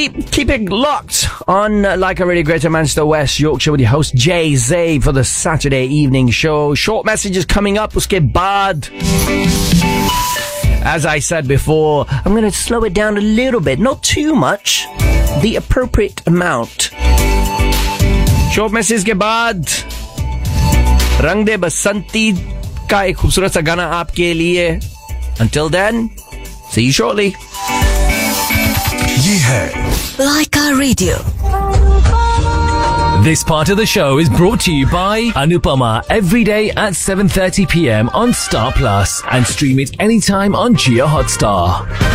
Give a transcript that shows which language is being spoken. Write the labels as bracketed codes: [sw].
[en] Keep it locked on Leica Radio Greater Manchester West Yorkshire with your host Jay Zay for the Saturday evening show. Short messages coming up. [hi] Uske baad. [en] As I said before, I'm going to slow it down a little bit, not too much. The appropriate amount. Short message [hi] के बाद, रंग दे बसंती का एक खूबसूरत सा गाना आपके लिए। [en] Until then, see you shortly. [hi] Ye hai [en] Leica Radio. This part of the show is brought to you by Anupama, every day at 7:30 PM on Star Plus, and stream it anytime on Jio Hotstar.